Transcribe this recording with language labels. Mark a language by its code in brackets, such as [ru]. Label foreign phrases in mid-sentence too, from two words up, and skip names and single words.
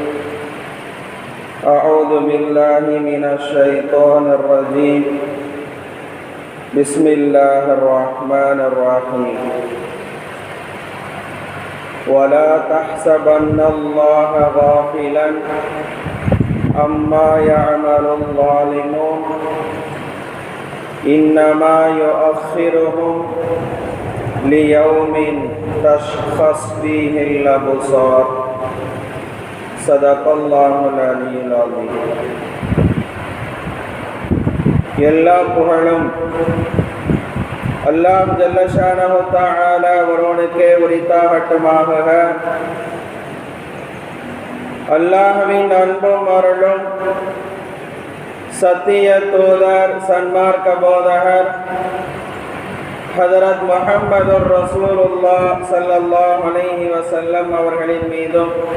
[ar] أعوذ بالله من الشيطان الرجيم بسم الله الرحمن الرحيم ولا تحسبن الله غافلا عما يعمل الظالمون إنما يؤخرهم ليوم تشخص فيه الأبصار صدق الله العلي العظيم. [ta] எல்லா புகழும் அல்லாஹ் [ar] جل شأنه تعالى [ta] ஒருவனுக்கே உரித்தாகட்டுமாக. அல்லாஹ்வின் அன்பும் அருளும் சத்திய தூதர் சன்மார்க்க போதகர் ஹஜரத் [ar] محمد رسول الله صلى الله عليه وسلم [ta] அவர்களின் மீதும்